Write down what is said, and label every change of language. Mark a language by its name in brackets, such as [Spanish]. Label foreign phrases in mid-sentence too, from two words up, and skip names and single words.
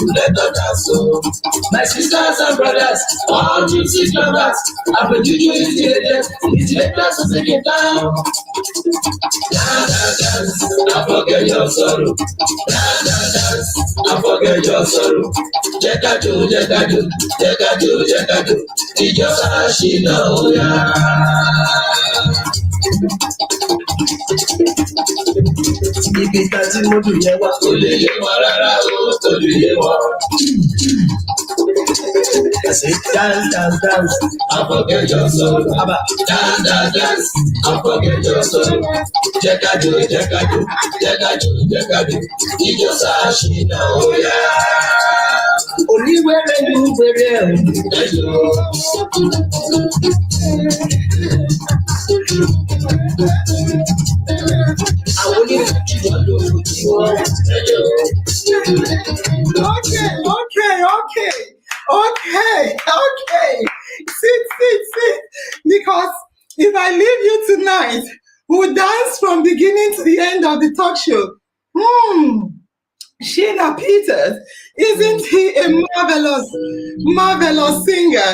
[English] Let us dance to my sisters and brothers, all music lovers. Afrojuju is the latest. It's the latest to take it down. Dance, I forget your sorrow. Dance, I forget your sorrow. [Yoruba] Jekaju, jekaju, jekaju, jekaju. Ìjọba Shina oya. ibi tá tí mo dùn yẹn wá. Kò lè yé wọn rárá o, tó lè yé wọn. [English] I say dance, dance, dance. And forget your sorrow. Dance, dance, dance. And forget your sorrow. [Yoruba] Jẹ́ ká jó, jẹ́ ká jó, jẹ́ ká jó, jẹ́ ká jó. Ijó ṣàṣìnà ó yá. Oníwèrè ní wèrè ẹ̀. Ẹ jó. Àwọn onífújì wọn ló ń jí wọn. Ẹ jó. [English] Okay. Sit. Because if I leave you tonight, we'll dance from beginning to the end of the talk show. Sheena Peters, isn't he a marvelous singer?